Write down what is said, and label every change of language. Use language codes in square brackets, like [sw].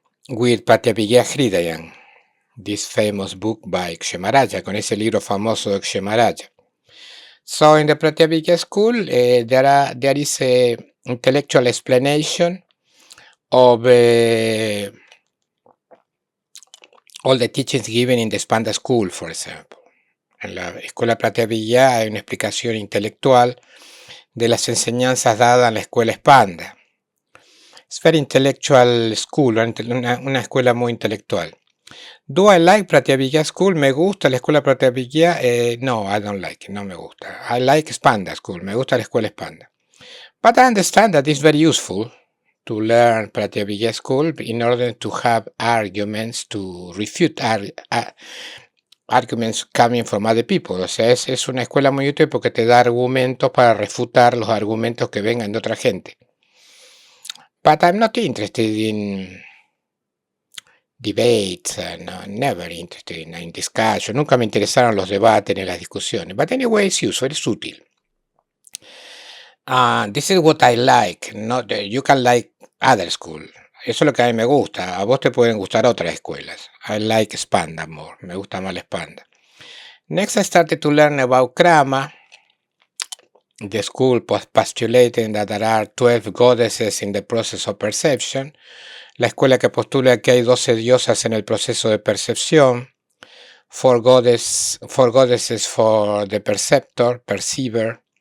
[en] With Pratyabhijna Hridayan, this famous book by Kshamaraja, [es] con ese libro famoso de Kshamaraja. [en] So in the Pratyabhijna school, there is a intellectual explanation of all the teachings given in the Spanda school, for example. [es] En la escuela Pratyabhijna hay una explicación intelectual de las enseñanzas dadas en la escuela Spanda. [en] It's very intellectual school, [es] una escuela muy intelectual. [en] Do I like Pratyabhijna school? [es] ¿Me gusta la escuela Pratyabhijna? [en] No, I don't like it, [es] no me gusta. [en] I like Spanda school, [es] me gusta la escuela Spanda. [en] But I understand that it's very useful to learn Pratyabhijna school in order to have arguments to refute arguments coming from other people. [es] O sea, es una escuela muy útil porque te da argumentos para refutar los argumentos que vengan de otra gente. [en] But I'm not interested in debates, never interested in discussion. [es] Nunca me interesaron los debates ni las discusiones. [en] But anyway, it's useful, [es] es útil. [en] This is what I like. You can like other school. [es] Eso es lo que a mí me gusta. A vos te pueden gustar otras escuelas. [en] I like Spanda more. [es] Me gusta más la Spanda. [en] Next, I started to learn about Krama. The school postulating that there are 12 goddesses in the process of perception. [es] La escuela que postula que hay 12 diosas en el proceso de percepción. [en] 4 goddesses for the perceiver.